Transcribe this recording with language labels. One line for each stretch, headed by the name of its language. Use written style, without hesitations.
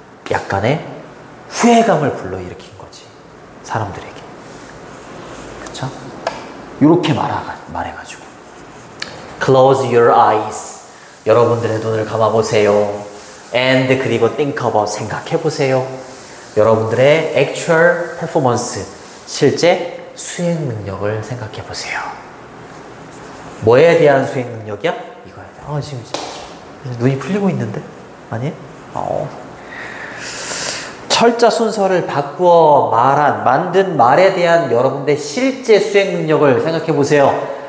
Korean: 약간의 후회감을 불러일으킨 거지. 사람들에게. 그쵸? 요렇게 말해가지고.
English: Close your eyes.
Korean: 여러분들의 눈을 감아보세요.
English: And 그리고 think about.
Korean: 생각해보세요.
English: 여러분들의 actual performance.
Korean: 실제 수행 능력을 생각해보세요. 뭐에 대한 수행 능력이야? 이거야. 지금 눈이 풀리고 있는데? 아니? 철자 순서를 바꾸어 만든 말에 대한 여러분들의 실제 수행 능력을 생각해 보세요.